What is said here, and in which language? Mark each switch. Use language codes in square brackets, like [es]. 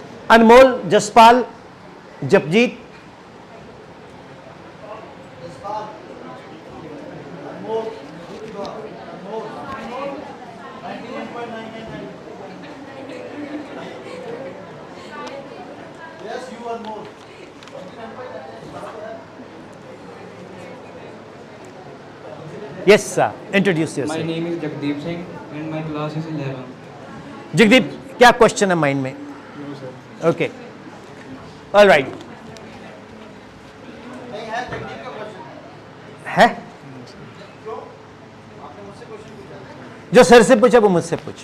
[en] Anmol, Jaspal, Japjeet, yes sir, introduce My yourself. name is Jagdeep Singh and my class is 11. [hi] Jagdeep, क्या question है mind में? [en] No, sir. Okay, all right. [hi] है जो sir से पूछा वो मुझसे पूछ.